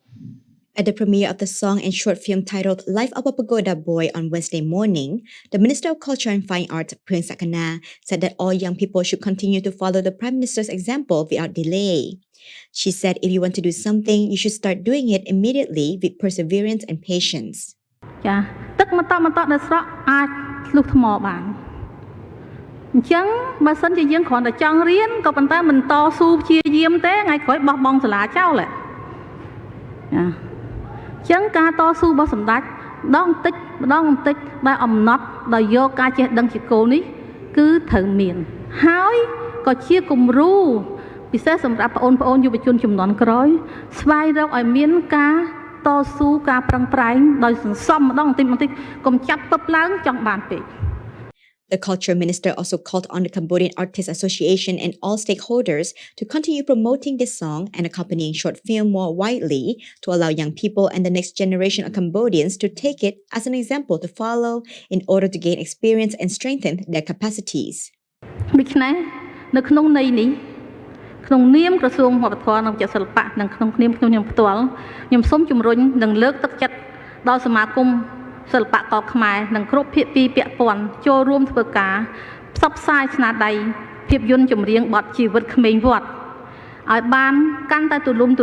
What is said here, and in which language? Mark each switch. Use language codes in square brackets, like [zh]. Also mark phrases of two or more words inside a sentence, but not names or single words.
[en] At the premiere of the song and short film titled Life of a Pagoda Boy on Wednesday morning, the Minister of Culture and Fine Arts, Prince Sakana, said that all young people should continue to follow the Prime Minister's example without delay. She said if you want to do something, you should start doing it immediately with perseverance and patience. [km] ចាទឹកមកតមកតនៅស្រកអាចលុះថ្មបានអញ្ចឹងបើសិនជាយើងគ្រាន់តែចង់រៀនក៏ប៉ុន្តែមិនត ស៊ូព្យាយាមទេថ្ងៃក្រោយបោះបង់សាលាចោលចាអញ្ចឹងការតស៊ូរបស់សម្ដេចម្ដងបន្តិចដែលអំណត់ដោយយកការចេះដឹងជាគោលនេះគឺត្រូវមានហើយក៏ជាគំរូពិសេសសម្រាប់បងប្អូនយុវជនជំនាន់ក្រោយស្វែងរកឲ្យមានការតស៊ូការប្រឹងប្រែងដោយសន្សំម្ដងបន្តិចកុំចាប់ពឹបឡើងចង់បានពេក [en] The Culture Minister also called on the Cambodian Artists Association and all stakeholders to continue promoting this song and accompanying short film more widely to allow young people and the next generation of Cambodians to take it as an example to follow in order to gain experience and strengthen their capacities. [km] ដូច្នេះនៅក្នុងន័យនេះក្នុងនាមក្រសួងវប្បធម៌និងវិចិត្រសិល្បៈនិងក្នុងនាមខ្ញុំផ្ទាល់ខ្ញុំសូមជំរុញនិងលើកទឹកចិត្តដល់សមាគមសិល្បករខ្មែរនិង គ្រប់ភាគីពាក់ព័ន្ធចូលរួមធ្វើការផ្សព្វផ្សាយស្នាដៃភាពយន្តចម្រៀងបទជីវិតក្មេងវត្តឲ្យបានកាន់តែទូលំទូ